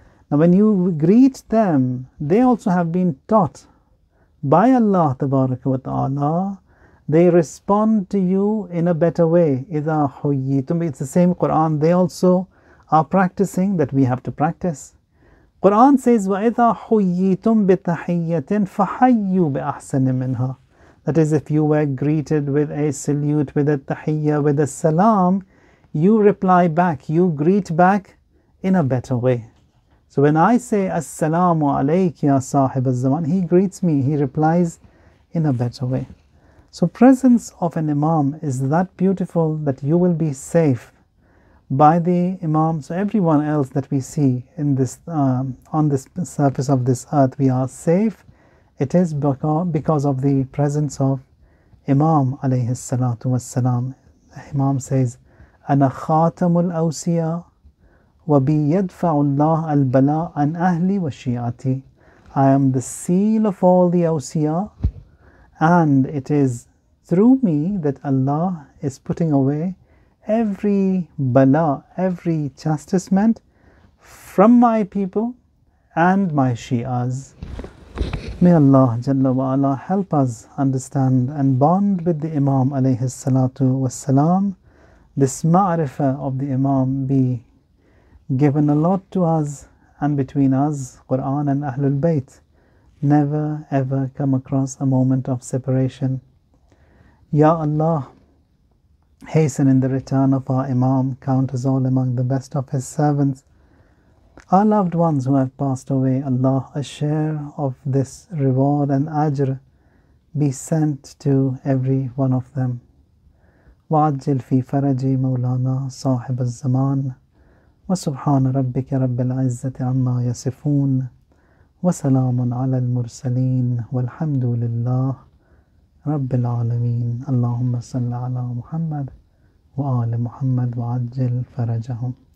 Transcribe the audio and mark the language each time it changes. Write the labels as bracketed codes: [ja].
[en] Now when you greet them, they also have been taught by Allah Tabaraka wa Ta'ala. They respond to you in a better way. [ar] إِذَا حُيِّيتُمْ. [en] It's the same Quran. They also are practicing that we have to practice. Quran says, [ar] وَإِذَا حُيِّيتُمْ بِتَحِيَّةٍ فَحَيُّوا بِأَحْسَنٍ مِنْهَا. [en] That is, if you were greeted with a salute, with a tahiyyah, with a salam, you reply back, you greet back in a better way. So when I say [ar] Assalamu alayki ya sahib az-zaman, [en] he greets me, he replies in a better way. So presence of an Imam is that beautiful that you will be safe by the Imam. So everyone else that we see in this on this surface of this earth, we are safe. It is because of the presence of Imam alayhi salatu wassalam. Imam says, [ar] Ana khatamul awsiya وَبِي يَدْفَعُ اللَّهُ الْبَلَاءَ عَنْ أَهْلِ وَشِيعَتِي. [en] I am the seal of all the awsiya, and it is through me that Allah is putting away every bala, every chastisement from my people and my Shi'as. May Allah Jalla wa Ala help us understand and bond with the Imam alayhi salatu wassalam. This ma'rifah of the Imam be given a lot to us, and between us, Quran and Ahlul Bayt, never ever come across a moment of separation. Ya Allah, hasten in the return of our Imam, count us all among the best of his servants. Our loved ones who have passed away, Allah, a share of this reward and ajr be sent to every one of them. [ar] وَعَجِّلْ فِي فَرَجِ مَوْلَانَا صَاحِبَ الزَّمَانِ وسبحان ربك رب العزة عما يصفون وسلام على المرسلين والحمد لله رب العالمين. اللهم صل على محمد وآل محمد وعجل فرجهم.